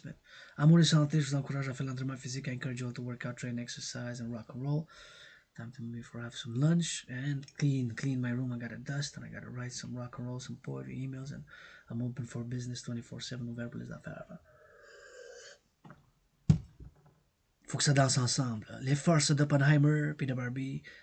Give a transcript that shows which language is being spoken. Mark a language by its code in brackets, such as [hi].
[fr] But amour et santé, je vous encourage à faire l'entraînement physique. [en] I encourage you all to work out, train, exercise, and rock and roll. Time to move for have some lunch and clean my room. I gotta dust and I gotta write some rock and roll, some poetry, emails, and I'm open for business 24/7. [fr] Ouvert pour les affaires. Faut que ça danse ensemble. Les forces d'Oppenheimer puis de Barbie.